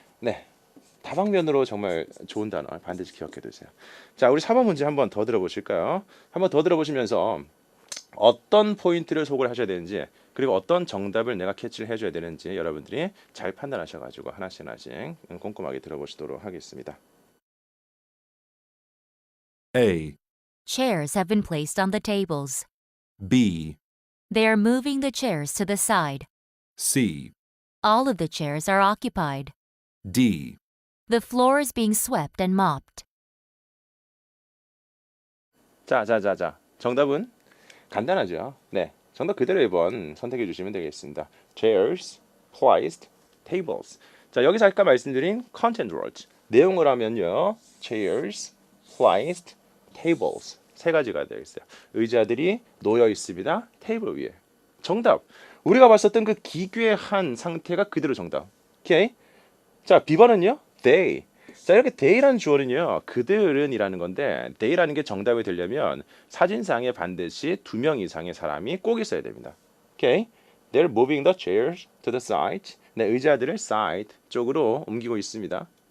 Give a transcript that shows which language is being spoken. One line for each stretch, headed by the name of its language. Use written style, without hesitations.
Korean: 네, 다방면으로 정말 좋은 단어 반드시 기억해 두세요. 자, 우리 4번 문제 한번 더 들어보실까요? 한번 더 들어보시면서 어떤 포인트를 속을 하셔야 되는지 그리고 어떤 정답을 내가 캐치를 해줘야 되는지 여러분들이 잘 판단하셔가지고 하나씩 꼼꼼하게 들어보시도록 하겠습니다.
English: A, Chairs have been placed on the tables. B, They are moving the chairs to the side. C, All of the chairs are occupied. D. The floor is being swept and mopped.
Korean: 자, 정답은 간단하죠. 네, 정답 그대로 1번 선택해 주시면 되겠습니다.
English: Chairs, placed, tables.
Korean: 자, 여기서 아까 말씀드린 content words 내용을 하면요,
English: chairs, placed, tables
Korean: 세 가지가 되어 있어요. 의자들이 놓여 있습니다. 테이블 위에. 정답. 우리가 봤었던 그 기괴한 상태가 그대로 정답. 오케이. 자, B번은요, they. 자, 이렇게 they라는 주어는요, 그들은이라는 건데 they라는 게 정답이 되려면 사진상에 반드시 2명 이상의 사람이 꼭 있어야 됩니다. 오케이.
English: They're moving the chairs to the side.
Korean: 네, 의자들을 side 쪽으로 옮기고 있습니다.